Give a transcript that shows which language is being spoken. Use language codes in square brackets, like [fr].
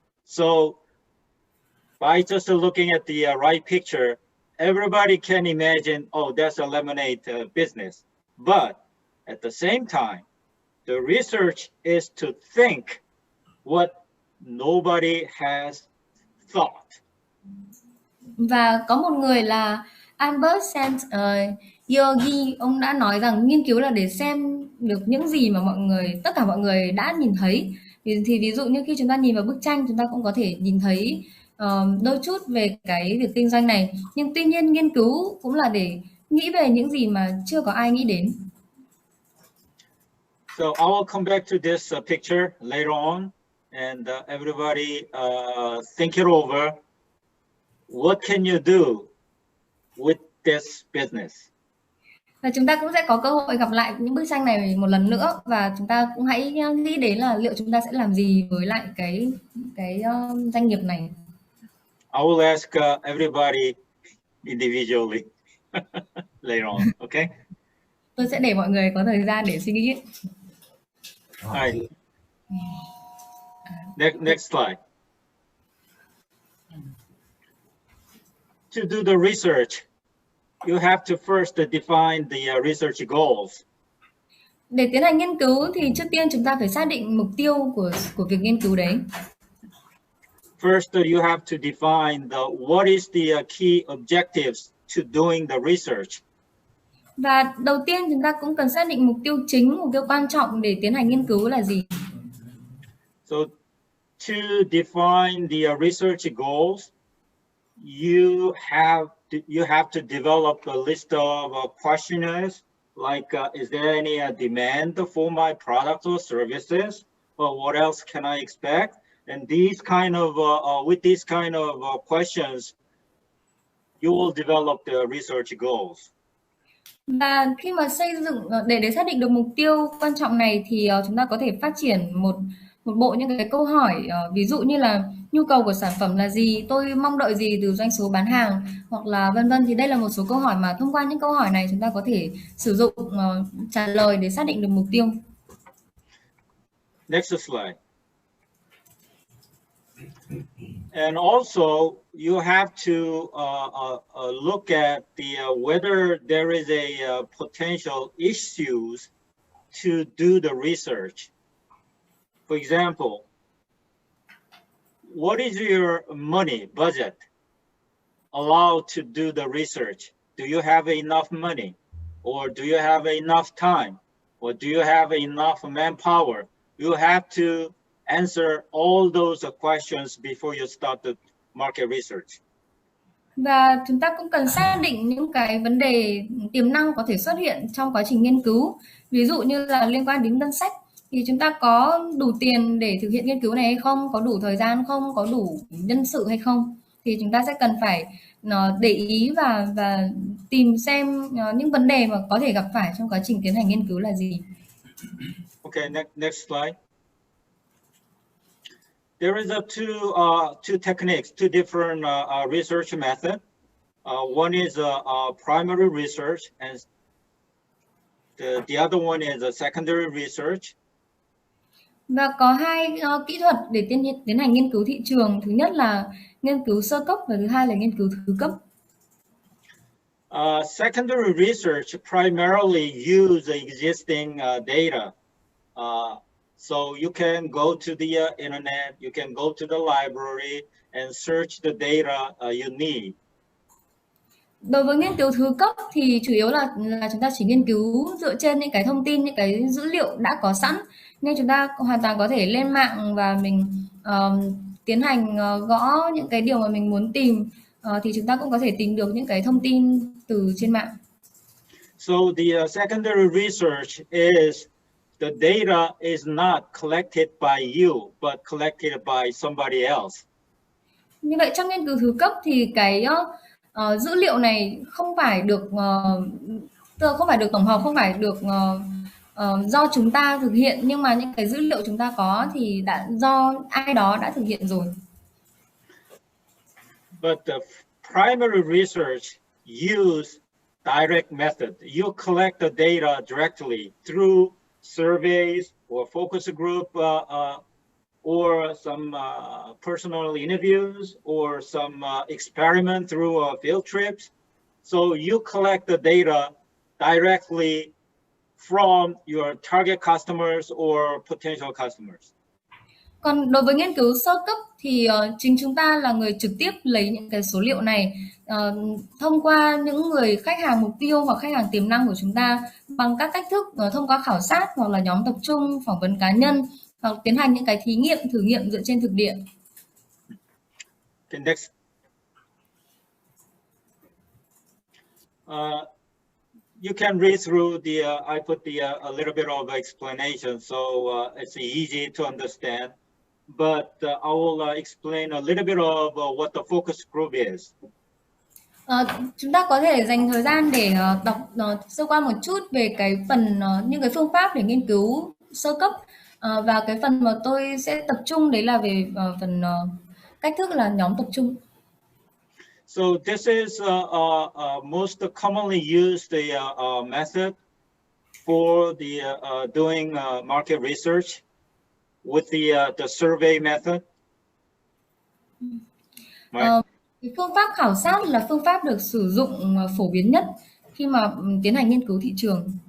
[en] So by just looking at the right picture, everybody can imagine, oh, that's a lemonade business. But at the same time, the research is to think what nobody has thought. [vi] Và có một người là Albert Saint Yogi, ông đã nói rằng nghiên cứu là để xem được những gì mà tất cả mọi người đã nhìn thấy. Thì ví dụ như khi chúng ta nhìn vào bức tranh, chúng ta cũng có thể nhìn thấy đôi chút về cái việc kinh doanh này. Nhưng tuy nhiên nghiên cứu cũng là để nghĩ về những gì mà chưa có ai nghĩ đến. [en] So I will come back to this picture later on, and everybody think it over. What can you do with this business? [vi] Và chúng ta cũng sẽ có cơ hội gặp lại những bức tranh này một lần nữa, và chúng ta cũng hãy nghĩ đến là liệu chúng ta sẽ làm gì với lại cái doanh nghiệp này. [en] I will ask everybody individually later on, okay? [vi] Tôi sẽ để mọi người có thời gian để suy nghĩ. [en] Right. Next slide. To do the research, you have to first define the research goals. [vi] Để tiến hành nghiên cứu thì trước tiên chúng ta phải xác định mục tiêu của việc nghiên cứu đấy. [en] First, you have to define what is the key objectives to doing the research. [vi] Và đầu tiên chúng ta cũng cần xác định mục tiêu chính, mục tiêu quan trọng để tiến hành nghiên cứu là gì. [en] So to define the research goals, you have to develop a list of questionnaires like is there any demand for my products or services, or what else can I expect? And these kind of with these kind of questions, you will develop the research goals. [vi] Và khi mà xây dựng để xác định được mục tiêu quan trọng này thì chúng ta có thể phát triển một bộ những cái câu hỏi, ví dụ như là nhu cầu của sản phẩm là gì, tôi mong đợi gì từ doanh số bán hàng, hoặc là vân vân. Thì đây là một số câu hỏi mà thông qua những câu hỏi này chúng ta có thể sử dụng trả lời để xác định được mục tiêu. [en] Next slide. And also, you have to look at whether there is a potential issues to do the research. For example, what is your money budget allowed to do the research? Do you have enough money, or do you have enough time, or do you have enough manpower? You have to answer all those questions before you start the market research. [vi] Và chúng ta cũng cần xác định những cái vấn đề tiềm năng có thể xuất hiện trong quá trình nghiên cứu. Ví dụ như là liên quan đến ngân sách, thì chúng ta có đủ tiền để thực hiện nghiên cứu này hay không, có đủ thời gian không, có đủ nhân sự hay không. Thì chúng ta sẽ cần phải để ý và tìm xem những vấn đề mà có thể gặp phải trong quá trình tiến hành nghiên cứu là gì. [en] Okay, next slide. There is two techniques, two different research methods. One is primary research, and the other one is a secondary research. [vi] Và có hai kỹ thuật để tiến hành nghiên cứu thị trường. Thứ nhất là nghiên cứu sơ cấp và thứ hai là nghiên cứu thứ cấp. [en] Secondary research primarily use existing data. So you can go to the internet, you can go to the library and search the data you need. [vi] Đối với nghiên cứu thứ cấp thì chủ yếu là chúng ta chỉ nghiên cứu dựa trên những cái thông tin, những cái dữ liệu đã có sẵn. Nên chúng ta hoàn toàn có thể lên mạng và mình tiến hành gõ những cái điều mà mình muốn tìm, thì chúng ta cũng có thể tìm được những cái thông tin từ trên mạng. [en] So the secondary research is the data is not collected by you, but collected by somebody else. [vi] Như vậy trong nghiên cứu thứ cấp thì cái dữ liệu này không phải được tổng hợp, không phải được do chúng ta thực hiện, nhưng mà những cái dữ liệu chúng ta có thì đã do ai đó đã thực hiện rồi. [en] But the primary research use direct method. You collect the data directly through surveys or focus group or some personal interviews or some experiment through field trips. So you collect the data directly from your target customers or potential customers. [vi] Còn đối với nghiên cứu sơ cấp thì chính chúng ta là người trực tiếp lấy những cái số liệu này thông qua những người khách hàng mục tiêu hoặc khách hàng tiềm năng của chúng ta bằng các cách thức thông qua khảo sát hoặc là nhóm tập trung, phỏng vấn cá nhân hoặc tiến hành những cái thử nghiệm dựa trên thực địa. [en] Okay, next. You can read through the, I put a little bit of explanation, so it's easy to understand. But I will explain a little bit of what the focus group is. [vi] Chúng ta có thể dành thời gian để đọc sơ qua một chút về cái phần những cái phương pháp để nghiên cứu sơ cấp và cái phần mà tôi sẽ tập trung đấy là về phần cách thức là nhóm tập trung. [en] So this is most commonly used method for the doing market research with the survey method. Right? [vi] Cái phương pháp khảo sát là phương pháp được sử dụng phổ biến nhất khi mà tiến hành nghiên cứu thị trường.